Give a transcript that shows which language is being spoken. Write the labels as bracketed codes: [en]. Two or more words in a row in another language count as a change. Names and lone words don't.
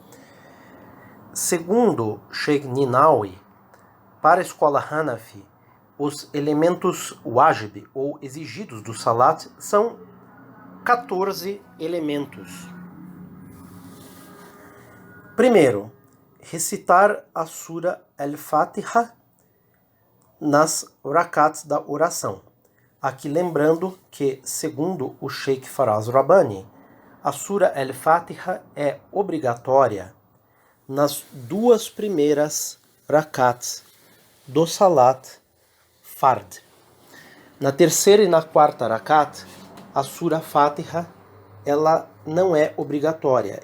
[pt] Segundo Sheikh Ninawi, para a escola Hanafi, os elementos wajib, ou exigidos do salat, são 14 elementos. Primeiro, recitar a sura al-Fatiha nas rakats da oração. Aqui lembrando que, segundo o Sheikh Faraz Rabbani, a sura al-Fatiha é obrigatória nas 2 primeiras rakats do salat fard. Na terceira e na quarta rakat, a sura Fatiha ela não é obrigatória.